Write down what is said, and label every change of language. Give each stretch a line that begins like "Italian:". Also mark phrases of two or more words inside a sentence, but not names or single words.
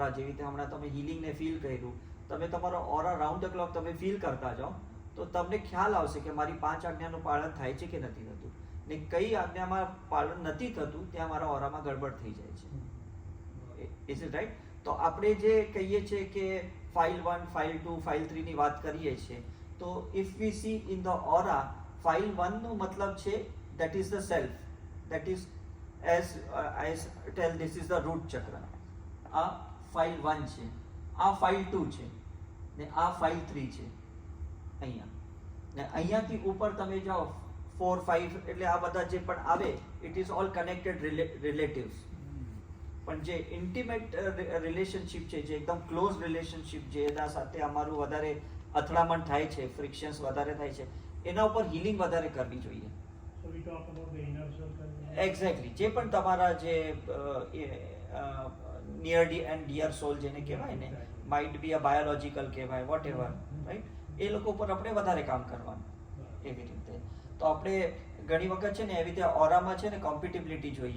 Gujarati: જેવી રીતે હમણાં તમે હિલિંગને ફીલ કર્યું, તમે તમારો ઓરા
English: round the clock
Gujarati: તમે ફીલ કરતા જાઓ, તો તો તમને ખ્યાલ આવશે કે મારી 5 આજ્ઞાનું પાલન થાય છે કે નથી થતું, ને કઈ આજ્ઞામાં પાલન નથી થતું ત્યાં મારા ઓરામાં ગડબડ થઈ જાય છે.
English: is it right?
Gujarati: તો આપણે જે કહીએ છીએ કે ફાઇલ 1, ફાઇલ 2, ફાઇલ 3 ની વાત કરીએ છીએ, તો
English: if we see in the aura,
Gujarati: ફાઇલ 1 નો મતલબ છે
English: that is the self, that is as I tell, this is the root chakra.
Gujarati: આ ફાઇલ 1 છે, આ ફાઇલ 2 છે, ને આ ફાઇલ 3 છે અહીંયા, ને અહીંયાથી ઉપર તમે જાઓ 4, 5, એટલે આ બધા જે પણ આવે
English: it is all connected relatives.
Gujarati: પણ જે
English: intimate relationship
Gujarati: છે, જે એકદમ
English: close relationship,
Gujarati: જેના સાથે અમારું વધારે અથડામણ થાય છે, ફ્રિક્શન્સ વધારે થાય છે, એના ઉપર હીલિંગ વધારે કરવી જોઈએ.
English: So we talk about the inner circle. એક્ઝેક્ટલી.
Gujarati: જે પણ તમારા જે
English: near and dear soul
Gujarati: જેને કહેવાય ને,
English: might be a biological
Gujarati: કહેવાય,
English: what ever, right,
Gujarati: એ લોકો ઉપર આપણે વધારે કામ કરવાનું એવી રીતે. તો આપણે ઘણી વખત છે ને એવી રીતે ઓરામાં છે ને કોમ્પિટિબિલિટી જોઈએ.